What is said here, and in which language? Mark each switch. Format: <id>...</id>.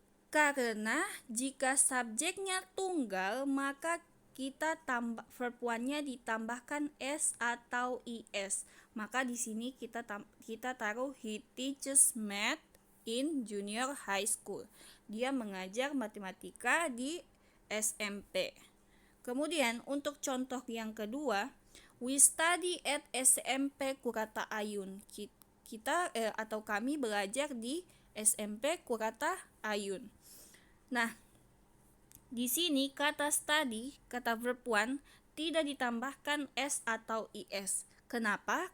<id>Karena jika subjeknya tunggal, maka kita verb one-nya ditambahkan s atau is. Maka di sini kita taruh</id> <en>he teaches math in junior high school.</en> <id>Dia mengajar matematika di SMP. Kemudian untuk contoh yang kedua,</id> <en>we study at SMP Kurata Ayun.</en> <id>Atau kami belajar di SMP Kurata Ayun. Nah, di sini kata study, kata verb one tidak ditambahkan s atau is. Kenapa?</id>